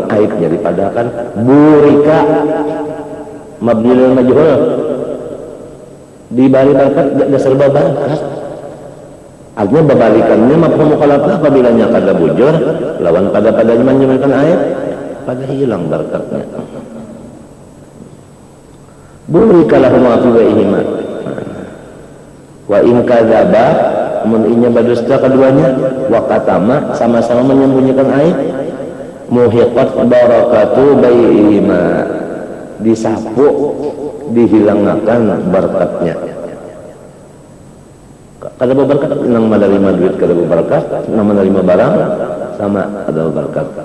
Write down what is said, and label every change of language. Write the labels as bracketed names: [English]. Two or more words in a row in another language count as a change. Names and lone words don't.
[Banjar] aibnya dipadakan [Arabic] بورك مبني للمجهول [Banjar] dibari berkat dasar berkat artinya babalikannya [Arabic] مفهوم مخالفة [Banjar] apabila kada bujur lawan pada menyemelkan aib pada hilang berkatnya [Arabic] بورك لهم في بيعهما وإن كذبا [Banjar] mun inya berdusta keduanya [Arabic] وكتما [Banjar] sama-sama menyembunyikan aib [Arabic] محقت بركة بيعهما [Banjar] disapu dihilangkan berkatnya kada berkat nang menerima duit kada berkat nang menerima barang sama ada berkat